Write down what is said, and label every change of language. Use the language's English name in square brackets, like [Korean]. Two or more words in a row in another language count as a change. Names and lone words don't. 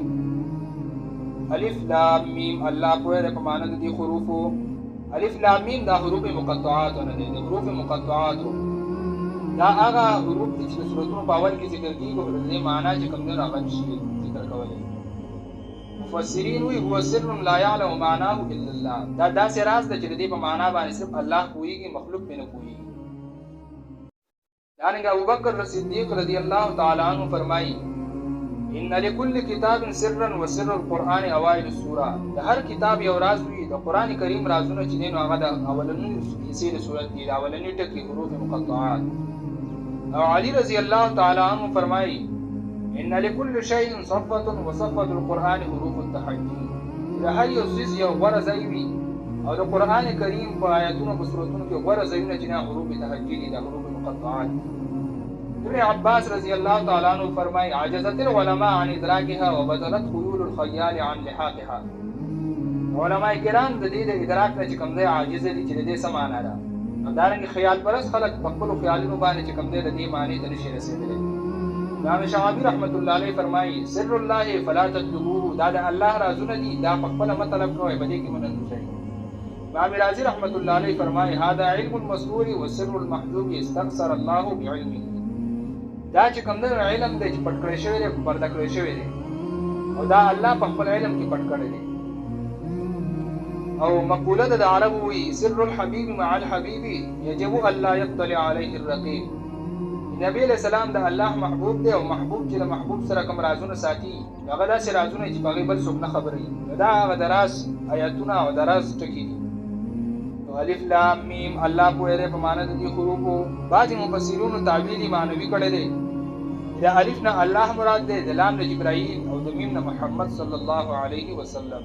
[Pashto] الف لام میم الله پوهه ده په معنی د دې حروفو. الف لام میم دا حروف مقطعات نه دي، د حروف مقطعات دا هغه حروف دي چې د سورتونو په اول کې ذکر کېږي او د دې معنی چې کوم دی هغه نشي ذکر کولی. مفسرین وایي [Arabic] هو سر لا یعلم معناه الا الله، [Pashto] دا داسې راز ده چې د دې په معنا باندې صرف الله پوهېږي، مخلوق پرې نه پوهېږي. [Arabic] دارنګه ابوبکر صدیق رضی الله تعالی عنہ فرمایي ان لكل کتاب سرا وسر القرآن اوائل السوره، [Pashto] د هر کتاب یو راز وي، د قرآن کریم رازونه چې دي نو هغه د اولنۍ حصې د سورت دي، د اولنۍ ټکي حروف مقطعات. [Arabic] او علی رضی الله تعالی عنہ فرمایي ان لكل شيء صفة وصفة القرآن حروف التحدي، [Pashto] د هر یو څیز یو غوره ځای وي او د قرآن کریم په آیاتونو په سورتونو کې غوره ځایونه چې نه حروف تحدي دي، د حروف مقطعات. ابن عباس رضی الله تعالی عنہ فرمایي [Arabic] عجزت العلماء عن ادراکها وبطلت خيول الخيال عن لحاقها، [Pashto] علماء کرام د دې د ادراک نه چې کوم دی عاجز دي چې د دې څه معنا ده. همدارنګه خیال پرست خلک په خپلو خیالونو باندې چې کوم دی د دې معنی ته نشي رسېدلی. امام شعبي رحمت الله علیه فرمایي [Arabic] سر الله فلا تطلبوه، [Pashto] دا د الله رازونه دي، دا په خپله مه طلب کوئ، په دې کې مه ننوځئ. [Arabic] امام رازي رحمت الله علیه فرمایي هذا علم المسرور وسر المحجوب استقصر الله بعلمه، [Pashto] دا چې کوم دی علم دی چې پټ کړی شوی دی، پرده کړی شوی دی او دا الله په خپل علم کې پټ کړی دی. او مقوله د عربو وی [Arabic] سر الحبیب مع الحبیب یجب الا یطلع علیه الرقیب، [Pashto] نبی علیہ السلام د الله محبوب دی او محبوب چې د محبوب سره کوم رازونه ساتي هغه داسې رازونه چې په هغې بل څوک نه خبروي، دا هغه د راز آیاتونه او د راز ټکي دي. الف لام میم الله پوهه دی په معنی د دې حروفو. بعضې مفسرونو تعبیل معنوي کړی دی، د الف نه الله مراد دی، د لام نه جبرائیل او د میم نه محمد صلی الله علیه وسلم.